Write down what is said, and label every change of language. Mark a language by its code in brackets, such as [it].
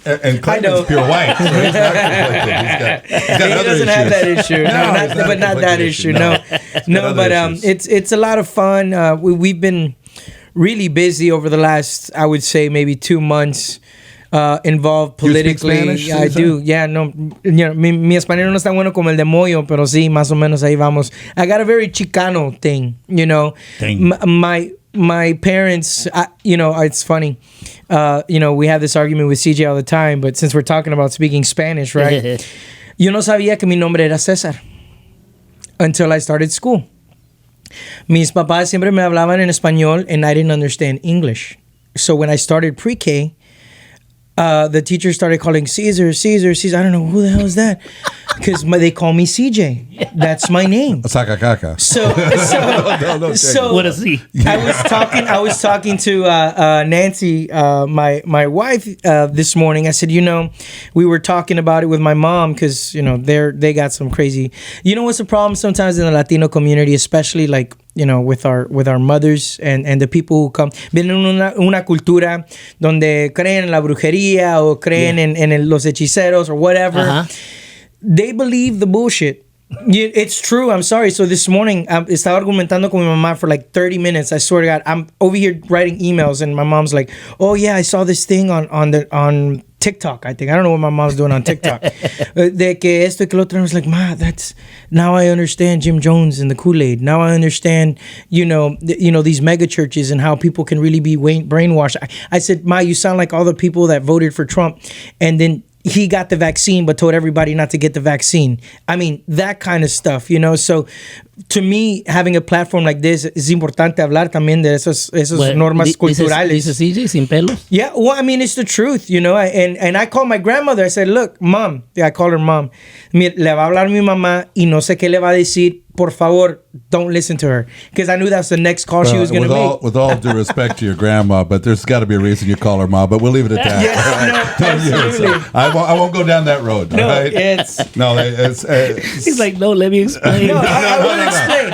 [en] And Clayton's pure white, so he's not conflicted. He's got he other doesn't have that issues. issue. No, Not that issue. No, other but issues. it's a lot of fun. We've been really busy over the last, I would say, maybe 2 months. Involved Do you speak politically. Spanish, I Cesar? do. Yeah, no. [es] Mi español no es tan bueno como el de Moyo, pero sí, más o menos ahí vamos. [en] I got a very Chicano thing, you know. Thing. My parents, it's funny. We have this argument with CJ all the time, but since we're talking about speaking Spanish, right? [es] Yo no sabía que mi nombre era César [en] until I started school. [es] Mis papás siempre me hablaban en español [en] and I didn't understand English. So when I started pre-K, the teacher started calling Caesar. I don't know who the hell is that, because they call me CJ. That's my name. Sakakaka. So What is he? I was talking to Nancy, my wife, this morning. I said, we were talking about it with my mom because they got some crazy. You know what's the problem sometimes in the Latino community, especially like with our mothers and the people who come. [es] Vienen una cultura donde creen en la brujería o creen en los hechiceros [en] or whatever. Uh-huh. They believe the bullshit. It's true. I'm sorry. So this morning, [es] estaba argumentando con mi mamá [en] for like 30 minutes. I swear to God, I'm over here writing emails, and my mom's like, "Oh yeah, I saw this thing on TikTok. I think I don't know what my mom's doing on TikTok. [es] De que esto y que lo otro." [en] I was like, "Ma, that's now I understand Jim Jones and the Kool-Aid. Now I understand, these mega churches and how people can really be brainwashed." I said, "Ma, you sound like all the people that voted for Trump, and then." He got the vaccine, but told everybody not to get the vaccine. I mean, that kind of stuff, So, to me, having a platform like this [es] es importante hablar también de esos normas culturales. Dice CJ sin pelos. [en] Yeah, well, I mean, it's the truth, And I called my grandmother. I said, "Look, Mom." Yeah, I called her Mom. [es] Le va a hablar mi mamá y no sé qué le va a decir. Por favor, [en] don't listen to her. Because I knew that's the next call she was going to make. With all due respect to your grandma, but there's got to be a reason you call her mom. But we'll leave it at that. Yes, no, absolutely. I won't go down that road. No, all right? it's... He's like, no, let me explain. No, I will explain.